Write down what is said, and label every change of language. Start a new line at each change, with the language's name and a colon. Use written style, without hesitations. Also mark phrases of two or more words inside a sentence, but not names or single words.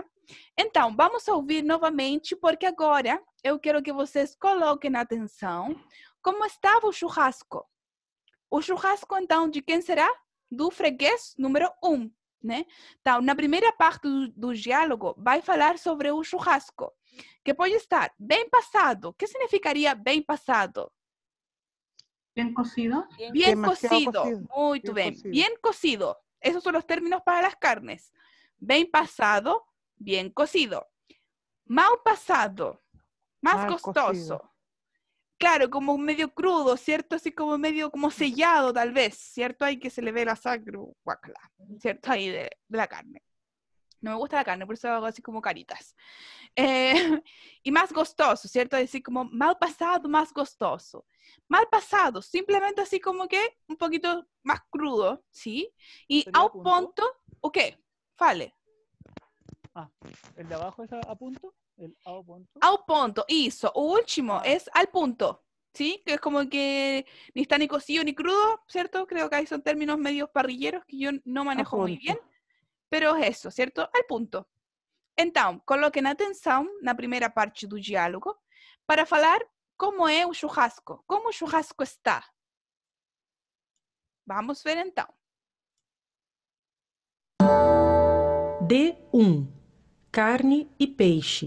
Portuguese: Então, vamos ouvir novamente, porque agora eu quero que vocês coloquem atenção como estava o churrasco. O churrasco, então, de quem será? Do freguês número 1, né? Então, na primeira parte do diálogo, vai falar sobre o churrasco, que pode estar bem passado. O que significaria bem passado?
Spanish: Bien cocido. Bien cocido. Muito Bien
Portuguese: bem.
Spanish: cocido. Bien cocido. Esos son los términos para las carnes.
Portuguese: Bem passado,
Spanish: bien cocido.
Portuguese: Mal passado,
Spanish: más Mal
Portuguese: gostoso.
Spanish: cocido. Claro, como medio crudo, ¿cierto? Así como medio como sellado, tal vez, ¿cierto? Ahí que se le ve la sangre, guácala, ¿cierto? Ahí de la carne. No me gusta la carne, por eso hago así como caritas. Y más gostoso, ¿cierto? Así como mal pasado, más gostoso. Mal pasado, simplemente así como que un poquito más crudo, ¿sí? Y ¿Sería
Portuguese: ao
Spanish: punto?
Portuguese: ponto,
Spanish: ¿o qué?
Portuguese: Fale.
Spanish: ¿El de abajo es a punto? ¿El
Portuguese: ao ponto? Ao ponto, isso. O último
Spanish: es al punto, ¿sí? Que es como que ni está ni cocido ni crudo, ¿cierto? Creo que ahí son términos medios parrilleros que yo no manejo muy punto. bien, pero es eso, ¿cierto? Al punto.
Portuguese: Então, coloquem atenção na primeira parte do diálogo para falar como é o churrasco, como o churrasco está. Vamos ver então. D1. Carne e peixe.